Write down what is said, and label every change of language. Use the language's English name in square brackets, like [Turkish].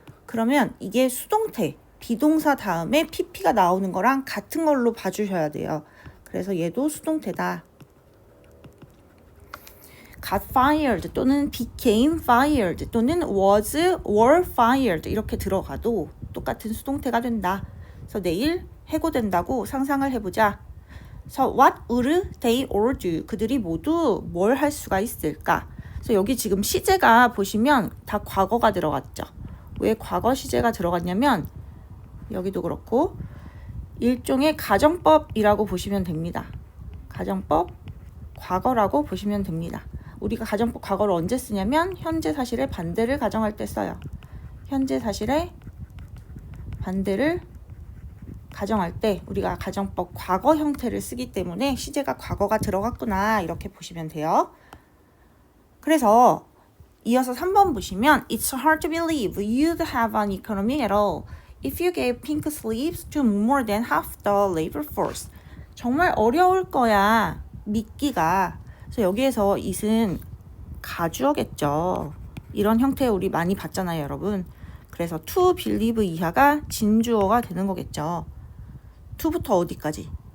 [Korean] 그러면 이게 수동태, 비동사 다음에 pp가 나오는 거랑 같은 걸로 봐주셔야 돼요. 그래서 얘도 수동태다. [English] got fired [Korean] 또는 [English] became fired [Korean] 또는 [English] were fired [Korean] 이렇게 들어가도 똑같은 수동태가 된다. 그래서 내일 해고된다고 상상을 해보자. [English] 그래서 what would they all do? [Korean] 그들이 모두 뭘 할 수가 있을까? 그래서 여기 지금 시제가 보시면 다 과거가 들어갔죠. 왜 과거 시제가 들어갔냐면 여기도 그렇고 일종의 가정법이라고 보시면 됩니다. 가정법 과거라고 보시면 됩니다. 우리가 가정법 과거를 언제 쓰냐면 현재 사실의 반대를 가정할 때 써요. 현재 사실의 반대를 가정할 때 우리가 가정법 과거 형태를 쓰기 때문에 시제가 과거가 들어갔구나 이렇게 보시면 돼요. 그래서 이어서 3번 보시면 [English] It's hard to believe you'd have an economy at all if you gave pink slips to more than half the labor force. [Korean] 정말 어려울 거야 믿기가. 그래서 여기에서 it은 가주어겠죠. 이런 형태 우리 많이 봤잖아요, 여러분. 그래서 [English] to believe [Korean] 이하가 진주어가 되는 거겠죠. to부터 어디까지?